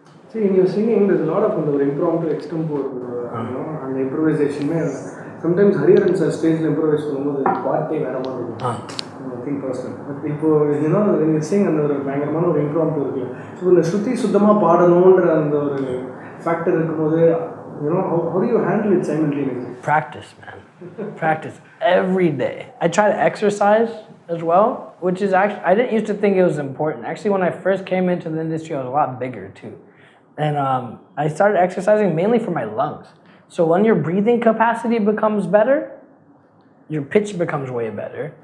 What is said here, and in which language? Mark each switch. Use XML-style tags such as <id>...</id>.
<en>See, in your singing, there's a lot of impromptu extempore, and the improvisation. Sometimes Hariharan sir stage improvise</en> <ta>பண்ணும்போது பாட்டே வேற மாதிரி இருக்கும்.</ta> <en>I think personal.</en> <ta>But இப்போ</ta> <en>when you sing</en> <ta>அந்த ஒரு பயங்கரமான ஒரு impromptu இருக்கு. ஸோ இந்த ஸ்ருதி சுத்தமா பாடணுன்ற அந்த ஒரு ஃபேக்டர் இருக்கும்போது</ta> <en>how do you handle it simultaneously? Practice, man. Practice every day. I try to exercise as well, which is actually, I didn't used to think it was important. Actually, when I first came into the industry, I was a lot bigger too. And I started exercising mainly for my lungs. So when your breathing capacity becomes better, your pitch becomes way better.</en>